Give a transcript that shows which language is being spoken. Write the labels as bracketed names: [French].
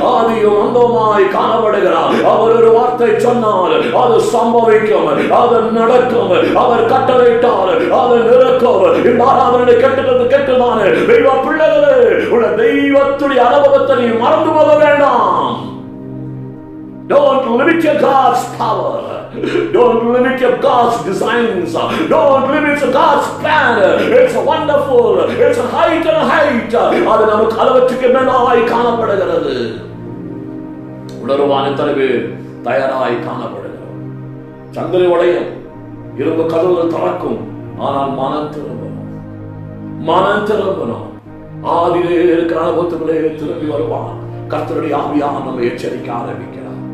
[Tamil] ஆதியும் அந்தமாய் காணப்படுகிறார். அவர் ஒரு வார்த்தை சொன்னால் அது சம்பவிக்கும், அது நடக்கும். அவர் கட்டளையிட்டார், அது நடக்கும். இந்த ஆராதனை கேட்டதான தெய்வ பிள்ளைகளே, உள்ள தெய்வத்துடைய அனுபவத்தை நீ மறந்து போக வேண்டாம். [English] Don't limit your God's power. Don't limit your God's designs. Don't limit your God's plan. It's wonderful. It's a height and a height. [Tamil] அது நமக்கு அளவற்றுக்கு மேலாய் காணப்படுகிறது. உணர்வான தலைவர் தயாராய் காணப்படுகிறது. சங்கிலி உடையும், இரும்பு கதவுகள் திறக்கும். ஆனால் மனம் திரும்பணும். மனம் திரும்பணும். ஆதியிலே இருக்கிற அனுபவத்துக்குள்ளே திரும்பி வருவான். கர்த்தருடைய ஆவியான நம்ம எச்சரிக்க ஆரம்பிக்கிறார்.